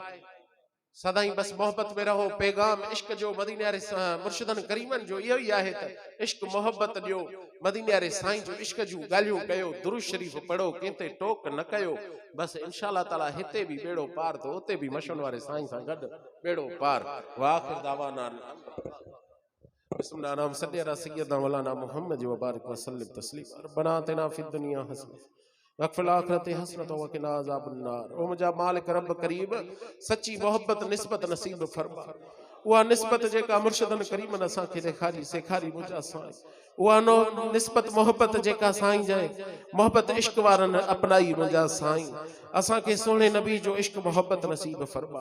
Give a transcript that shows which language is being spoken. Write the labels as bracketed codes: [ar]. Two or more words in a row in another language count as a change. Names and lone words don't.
[sd] सदाई बस मोहब्बत में रहो। पैगाम इश्क जो मदीने वारे मुर्शिदन करीमन जो इहो ही आहे त इश्क मोहब्बत ॾियो। मदीने वारे साईं जो इश्क जूं ॻाल्हियूं कयो, दुरूद शरीफ़ पढ़ो, कंहिंते टोक न कयो। बस इंशाअल्लाह ताला हिते भी बेड़ो पार तो उते भी मशहूर वारे साईं सां गॾु बेड़ो पार। [ar] وآخر دعوانا بسم الله نام صل على سيدنا مولانا محمد وبارك وسلم تسليما. ربنا آتنا في الدنيا حسنة وفي الآخرة حسنة وقنا عذاب النار. [sd] ओ मुंहिंजा मालिक रब करीब सच्ची मोहब्बत निस्बत नसीब फरमा। उहा निस्बत जेका मुर्शिदन करीमन असांखे ॾेखारी सेखारी मुंहिंजा साईं, उहा निस्बत मोहब्बत जेका साईं जे मोहब्बत इश्क वारनि अपनाई मुंहिंजा साईं। असांखे सोने नबी जो इश्क मोहब्बत नसीब फरमा।